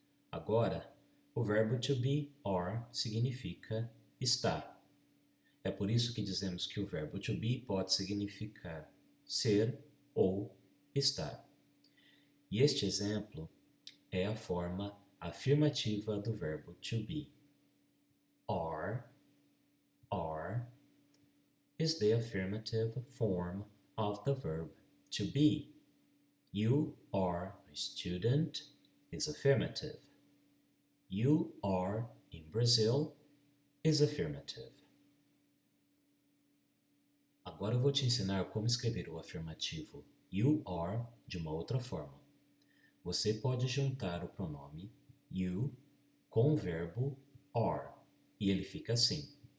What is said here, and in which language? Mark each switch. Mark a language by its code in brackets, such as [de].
[pt] Agora, o verbo to be are significa está. É por isso que dizemos que o verbo to be pode significar ser ou estar. E este exemplo é a forma afirmativa do verbo to be. [en] Are is the affirmative form of the verb to be. You are a student is affirmative. You are in Brazil is affirmative. [pt] Agora eu vou te ensinar como escrever o afirmativo you are de uma outra forma. Você pode juntar o pronome you com o verbo are e ele fica assim.